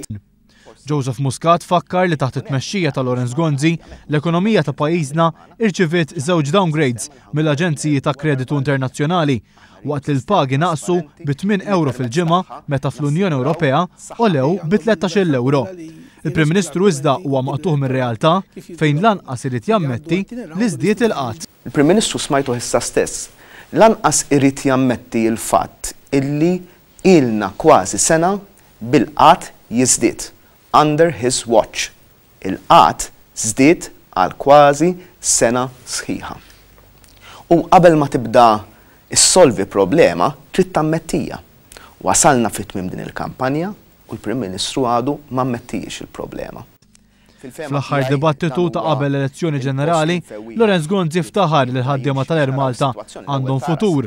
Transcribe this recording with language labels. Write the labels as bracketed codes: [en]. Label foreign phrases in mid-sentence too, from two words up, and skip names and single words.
[mt] Joseph Muscat fakkar li taħt it-tmexxija ta' Lawrence Gonzi l-ekonomija ta' pajjiżna irċiviet żewġ downgrades mill-Aġenziji ta' Kreditu Internazzjonali waqt li l-pagi naqsu bi €8 fil-ġimgħa meta fl-Unjoni Ewropea olew bi €13. Il-Prim Ministru iżda huwa maqtuħ mir-realtà fejn lanqas irid jammetti li żdied il-qatt. Il-Prim Ministru smajtu issa stess lanqas irid jammetti l-fatt illi ilna kważi sena bil-qatt jiżdied. [en] Under his watch, [mt] il-qatt żdied għal kważi sena sħiħa. U qabel ma tibda issolvi problema, trid tammettija. Wasalna fit-tmiem din il-kampanja u l-Prim Ministru għadu ma mmettijiex il-problema. Fl-aħħar dibattitu ta' qabel elezzjoni ġenerali, Lawrence Gonzi ftaħar li l-ħaddiema tal-Air Malta għandhom futur.